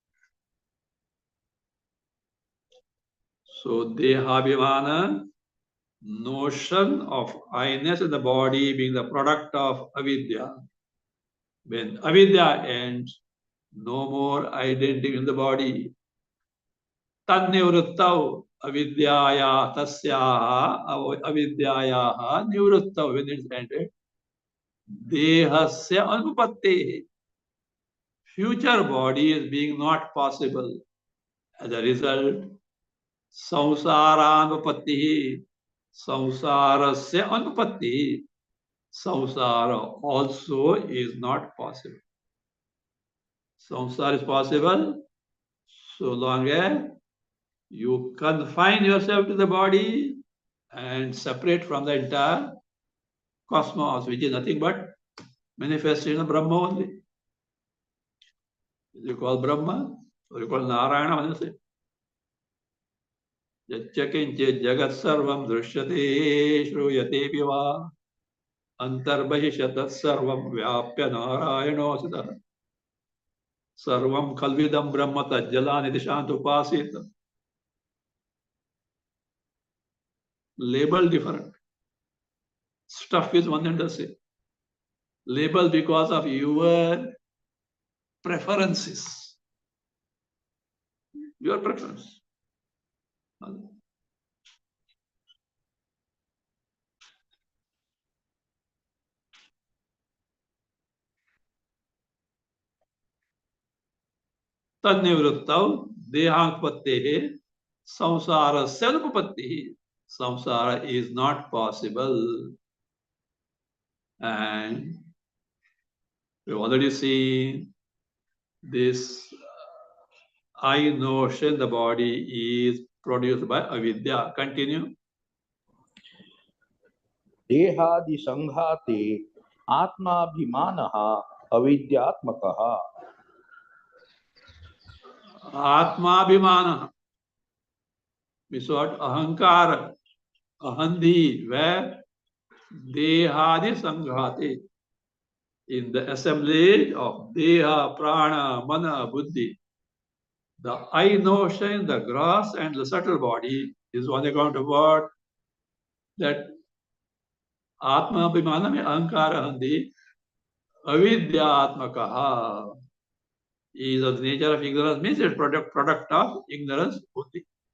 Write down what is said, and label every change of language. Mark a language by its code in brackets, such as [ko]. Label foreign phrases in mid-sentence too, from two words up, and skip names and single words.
[en] So, dehabhimana, notion of I-ness in the body being the product of avidya. When avidya ends, no more identity in the body. [sa] तन्निवृत्तौ अविद्यया तस्याः अविद्यायाः निवृत्तौ, [en] when it's ended. [sa] देहस्य अनुपत्ते. [en] Future body is being not possible. As a result, [sa] samsaranupatte. संसारस्य अनुपत्ते. [en] Samsara also is not possible. Samsara is possible so long as you confine yourself to the body and separate from the entire cosmos, which is nothing but manifestation of Brahma only. You call Brahma, or you call Narayana, when you say. [sa] यच्चकिंचे जगत् सर्वं दृश्यते श्रूयते पिव अन्तर्बहिश्तत् सर्वं व्याप्य नारायणो सित सर्वं खल्विदं ब्रह्म तज्जलानि दिशन्तुपासित. [en] Label different. Stuff is one and the same. Label because of your preferences. Your preference. [sa] तन्निवृत्तौ देहान्कपत्तेहे संसारस्य अनुपपत्तिः. [en] Samsara is not possible. And we've already seen this I notion, the body is produced by avidya. Continue. [sa] देहादि संघाते आत्माभिमानः अविद्यात्मकः [en] Atmabhimana means what? [sa] अहंकार, अहंदि, [en] where [sa] देहादि संघाते, [en] in the assemblage of [sa] देह, प्राण, मन, बुद्धि. [en] The I notion, the gross and the subtle body is on account of what? That [sa] आत्म अभिमान में अहंकार हन्दि अविद्यात्मकः [en] is of the nature of ignorance, means it's product of ignorance buddhi.